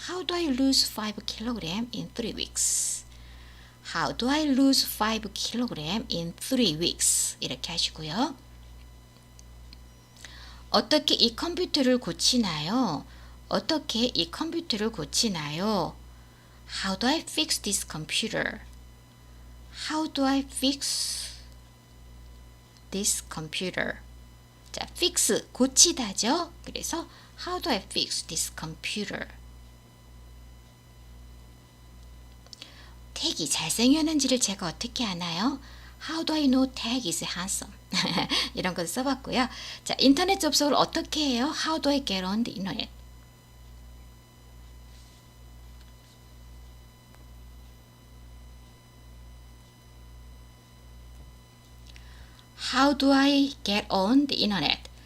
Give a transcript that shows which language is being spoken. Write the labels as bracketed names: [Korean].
[English] How do I lose 5kg in 3 weeks? How do I lose 5kg in 3 weeks? [Korean] 이렇게 하시고요. 어떻게 이 컴퓨터를 고치나요? 어떻게 이 컴퓨터를 고치나요? [English] How do I fix this computer? How do I fix this computer? [Korean] 자, fix, 고치다죠? 그래서 [English] How do I fix this computer? [Korean] 택이 잘생겼는지를 제가 어떻게 아나요? [English] How do I know tag is handsome? [Korean] 이런 거 써봤고요. 자, 인터넷 접속을 어떻게 해요? [English] How do I get on the internet? How do I get on the internet?